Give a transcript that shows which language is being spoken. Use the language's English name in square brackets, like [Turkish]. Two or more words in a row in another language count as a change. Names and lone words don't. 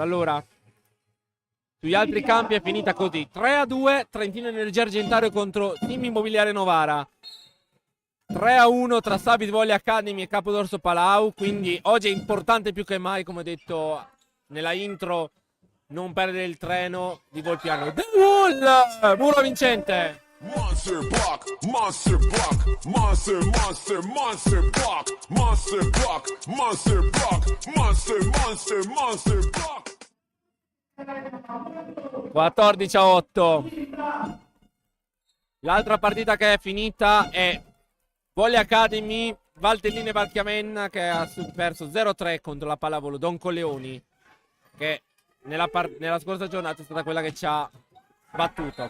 [Italian] Allora, sugli altri campi è finita così: 3-2 Trentino Energia Argentario contro Team Immobiliare Novara, 3-1 tra Sabit Volley Academy e Capodorso Palau. Quindi oggi è importante più che mai, come detto nella intro, non perdere il treno di Volpiano. [English] The Wall, [Italian] muro vincente. [English] Monster block, monster block, monster, monster, monster block, monster block, monster block, monster, monster, monster block. [Italian] 14-8. L'altra partita che è finita è Volley Academy Valtelline Valchiavenna, che ha perso 0-3 contro la pallavolo Don Colleoni, che nella scorsa giornata è stata quella che ci ha battuto.